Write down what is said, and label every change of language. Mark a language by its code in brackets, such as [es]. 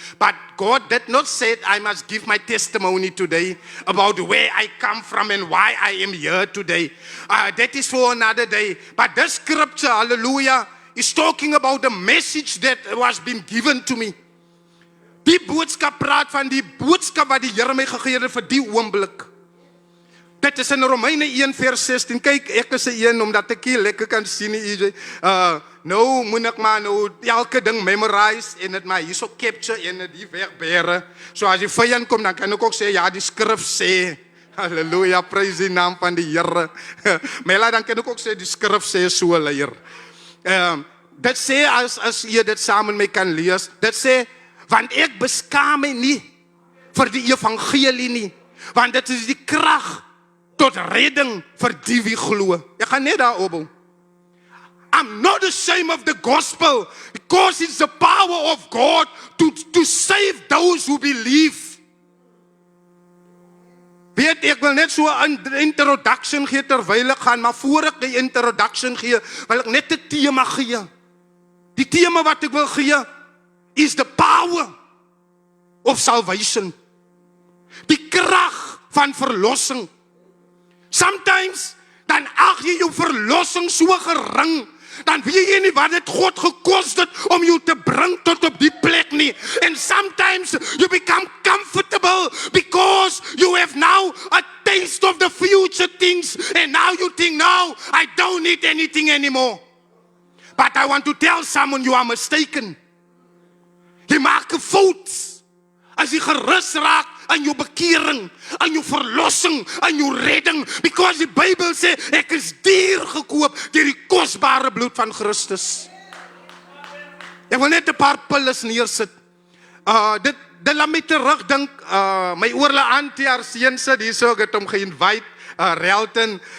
[en] But God did not say I must give my testimony today about where I come from and why I am here today. That is for another day. But this scripture, hallelujah, is talking about the message that was been given to me. [af] Die boodskap praat van die boodskap wat die Here my gegee het vir die oomblik. Dit is in Romeine 1 vers 16. Kyk, ek is 'n een omdat ek hier lekker kan sien EJ. Nou moet ek maar nou elke ding memorize en dit maar hierso capture en dit hier wegbere. So as die vyand kom dan kan ek ook sê ja, die skrif sê. Halleluja, prys die naam van die Here. Maar dan kan ek ook sê die skrif sê so, leier. Dit sê as jy dit saam met my kan lees. Dit sê want ek beskaam my nie vir die evangelie nie, want dit is die krag tot redding vir die wie glo. Ek gaan net daar opbou. [en] I'm not ashamed of the gospel, because it's the power of God to save those who believe. [af] Weet, ek wil net so 'n introduction gee terwyl ek gaan, maar voor ek die introduction gee, wil ek net 'n tema gee. Die tema wat ek wil gee is [en] the power of salvation. [af] Die krag van verlossing. Sometimes dan ag jy jou verlossing so gering, dan weet jy nie wat dit God gekos het om jou te bring tot op die plek nie. [en] And sometimes you become comfortable because you have now a taste of the future things, and now you think, no, I don't need anything anymore. But I want to tell someone you are mistaken. [af] Jy maak 'n fout as jy gerus raak aan jou bekering, aan jou verlossing, aan jou redding, because die Bybel sê ek is duur gekoop deur die kosbare bloed van Christus. Ek wil net 'n paar pillars neersit. Dit laat my terugdink, my oorle auntie haar seun sit hier, so ek het hom ge-invite, Relton.